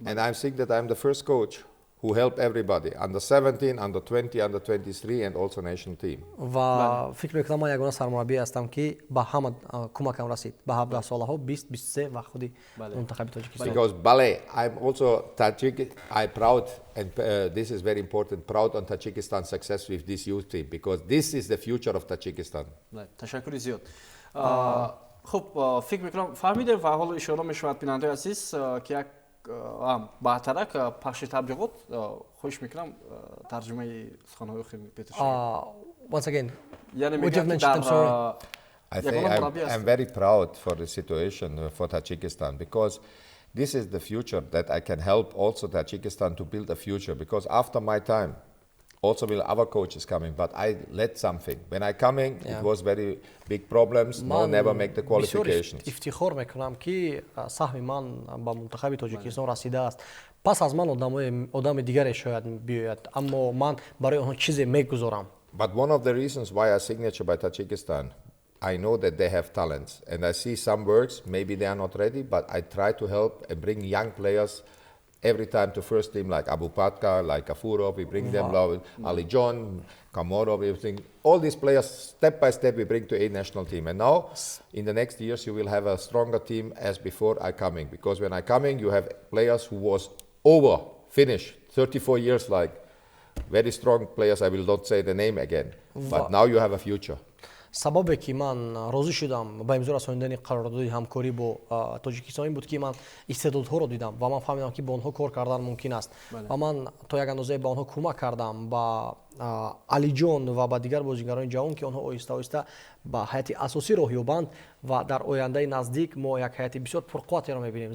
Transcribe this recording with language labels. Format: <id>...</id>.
<en>And I think that I'm the first coach who helped everybody, under-17, under-20, under-23 and also national team.</en> <tg>ва фикр мекунам ман ягона сармураббӣ ҳастам ки ба ҳама кӯмакам расид, ба 17 солаҳо, 20, 23 ва худи мунтахаби Тоҷикистон.</tg> <en>Because Bale, I'm also Tajik. I'm proud, and this is very important, proud on Tajikistan's success with this youth team, because this is the future of Tajikistan.</en> <tg>ташаккури зиёд. хуб, фикр мекунам фаҳмидем ва ҳоло ишора мешавад бинандаи азиз ки як баъдтарак пахши таблиғот хоҳиш мекунам тарҷумаи суханҳои Петр Шегрт.</tg> <en>Once again,</en> <tg>яъне</tg> <en>would you have mentioned them, sorry? I think I'm very proud for the situation for Tajikistan, because this is the future that I can help also Tajikistan to build a future, because after my time also will other coaches coming, but I led something. When I coming, it was very big problems. No, never make the qualifications.</en> <tg>ифтихор мекунам ки саҳми ман ба мунтахаби Тоҷикистон расидааст. пас аз ман одами дигаре шояд биёяд, аммо ман барои онҳо чизе мегузорам.</tg> <en>But one of the reasons why I signature by Tajikistan, I know that they have talents, and I see some works, maybe they are not ready, but I try to help and bring young players every time to first team, like Abu Patka, like Afurov, we bring them, Ali John, Kamorov, everything. All these players, step by step, we bring to a national team. And now, in the next years, you will have a stronger team as before I coming. Because when I coming, you have players who was over, finished, 34 years, like very strong players. I will not say the name again. But now you have a future.</en> <tg>сабабе ки ман розӣ шудам ба имзо расонидани қарордоди ҳамкорӣ бо Тоҷикистон ин буд ки ман истеъдодҳоро дидам ва ман фаҳмидам ки бо онҳо кор кардан мумкин аст. ва ман то як андозае ба онҳо кӯмак кардам, ба Алиҷон ва ба дигар бозигарони ҷавон ки онҳо оҳиста оҳиста ба ҳайати асосӣ роҳ ёбанд ва дар ояндаи наздик мо як ҳайати бисёр пурқувватеро мебинем.</tg>